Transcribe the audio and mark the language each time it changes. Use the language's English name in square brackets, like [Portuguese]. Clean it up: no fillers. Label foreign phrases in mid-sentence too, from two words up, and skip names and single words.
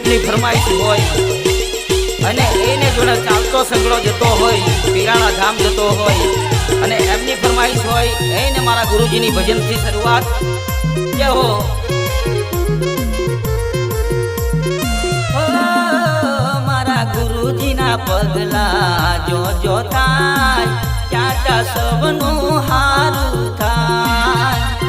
[Gujarati] ની ફરમાઇશ હોય અને એને જોને ચાલતો સંગડો જતો હોય પીરાણા ધામ જતો હોય અને એમની ફરમાઇશ હોય એને મારા ગુરુજી ની ભજન થી શરૂઆત કે હો મારા ગુરુજી ના પગલા જો જો થાય ત્યાટા સબનું હારું થાય